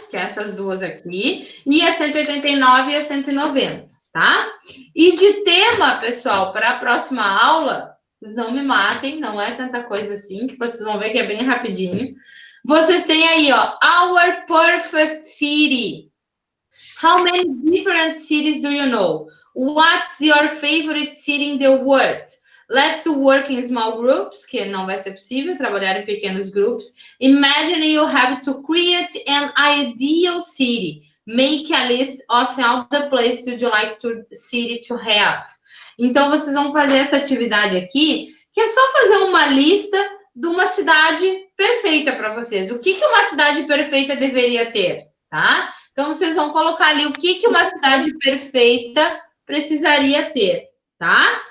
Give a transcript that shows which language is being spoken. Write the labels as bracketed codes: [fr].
[pt] Que é essas duas aqui. E a 189 e a 190, tá? E de tema, pessoal, para a próxima aula, vocês não me matem, não é tanta coisa assim, que vocês vão ver que é bem rapidinho. Vocês têm aí, ó, Our Perfect City. [en] How many different cities do you know? What's your favorite city in the world? Let's work in small groups, [pt] que não vai ser possível trabalhar em pequenos grupos. [en] Imagine you have to create an ideal city. Make a list of all the places you'd like to city to have. [pt] Então, vocês vão fazer essa atividade aqui, que é só fazer uma lista de uma cidade perfeita para vocês. O que uma cidade perfeita deveria ter, tá? Então, vocês vão colocar ali o que uma cidade perfeita precisaria ter, tá?